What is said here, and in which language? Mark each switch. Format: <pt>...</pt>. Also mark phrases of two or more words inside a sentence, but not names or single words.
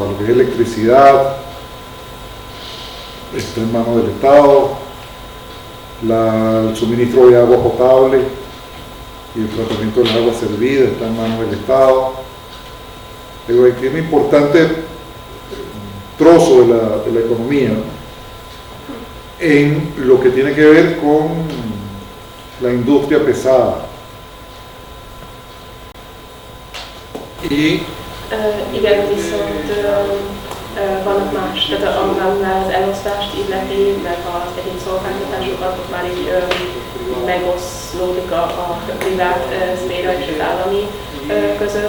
<es>Lo que es electricidad está en manos del Estado, el suministro de agua potable y el tratamiento del agua servida está en manos del Estado. Pero es un importante trozo de la economía en lo que tiene que ver con la industria pesada.</es> <hu>Igen, viszont vannak más, tehát annál az elosztást illeti, meg az egyéb szolgáltatásokat ott már így megoszlódik a privát szféra és az állami között.</hu>